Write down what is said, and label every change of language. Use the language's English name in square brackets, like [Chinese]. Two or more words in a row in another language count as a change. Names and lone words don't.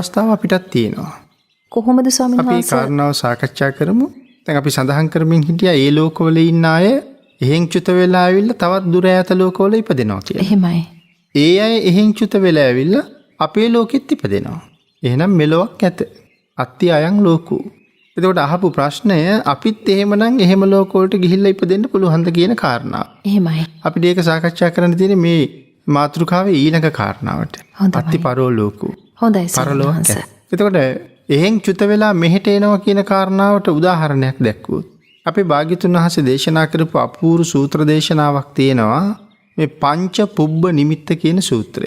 [Sinhala] අවස්ථාව අපිටත් තියෙනවා. කොහොමද ස්වාමීන් අපි වහන්සේ? කාරණාව සාකච්ඡා කරමු. දැන් අපි සඳහන් කරමින් හිටියා ඒ ලෝකවල ඉන්න අය එහෙන් චුත වෙලා ඇවිල්ලා තවත් දුර ඈත ලෝකවල ඉපදෙනවා කියලා. එහෙමයි. ඒ අය එහෙන් චුත වෙලා ඇවිල්ලා අපේ ලෝකෙත් ඉපදෙනවා. එහෙනම් මෙලොවක් ඇත. [Pali] අත්ති අයං ලෝකෝ. [Sinhala] එතකොට අහපු ප්‍රශ්නය අපිත් එහෙමනම් එහෙම ලෝකවලට ගිහිල්ලා ඉපදෙන්න පුළුවන්ද කියන කාරණාව. එහෙමයි. අපිට ඒක සාකච්ඡා කරන්න තියෙන්නේ මේ මාතෘකාවේ ඊළඟ කාරණාවට. හොඳයි. [Pali] අත්ති පරලෝකෝ. [Sinhala] හොඳයි ස්වාමීන් පරලෝක. වහන්සේ. එතකොට එහෙන් චුත වෙලා මෙහෙට එනවා කියන කාරණාවට උදාහරණයක් දැක්වුවොත් අපේ භාග්‍යතුන් වහන්සේ දේශනා කරපු අපූර්ව සූත්‍ර දේශනාවක් තියෙනවා මේ පංච පුබ්බ නිමිත්ත කියන සූත්‍රය.